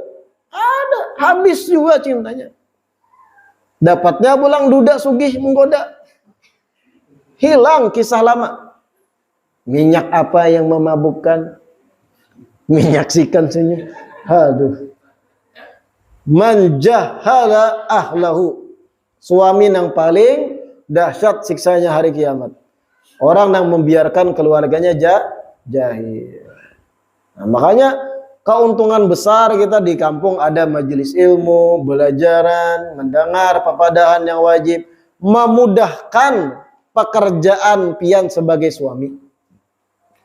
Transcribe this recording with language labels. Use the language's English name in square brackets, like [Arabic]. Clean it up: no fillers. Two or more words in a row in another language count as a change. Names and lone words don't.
[Indonesian] Ada, habis juga cintanya. Dapatnya pulang duda sugih menggoda. Hilang kisah lama. Minyak apa yang memabukkan? Menyaksikan senyum. Aduh. [Arabic] Man jahala ahlahu. [Indonesian] Suami yang paling dahsyat siksanya hari kiamat. Orang yang membiarkan keluarganya jahil. Nah, makanya keuntungan besar kita di kampung ada majelis ilmu, belajaran, mendengar papadahan yang wajib, memudahkan pekerjaan pian sebagai suami.